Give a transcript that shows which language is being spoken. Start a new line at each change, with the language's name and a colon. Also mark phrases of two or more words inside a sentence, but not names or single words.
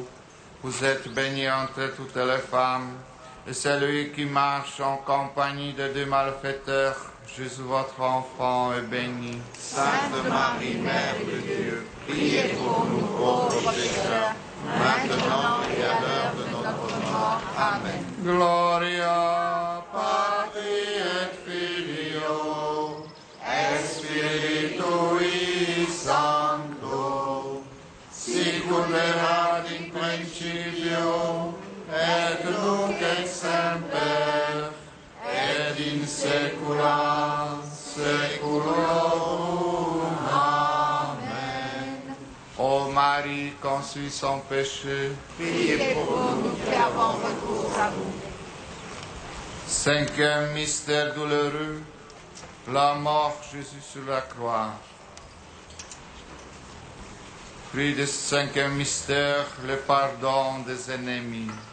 French: Vous êtes bénie entre toutes les femmes, et celui qui marche en compagnie de deux malfaiteurs, Jésus votre enfant, est béni. Sainte Marie, Mère de Dieu, priez pour nous pauvres pécheurs, maintenant et à l'heure de notre mort. Amen.
Latin: Gloria Patri et Filio et Spiritui Sancto, sicur erat in principio, et nunc et semper, et in saecula saeculorum.
French: Amen. Ô Marie, conçue sans péché, Priez pour nous qui avons recours à vous. Cinquième mystère douloureux, la mort Jésus sur la croix. Fruit de ce cinquième mystère, le pardon des ennemis.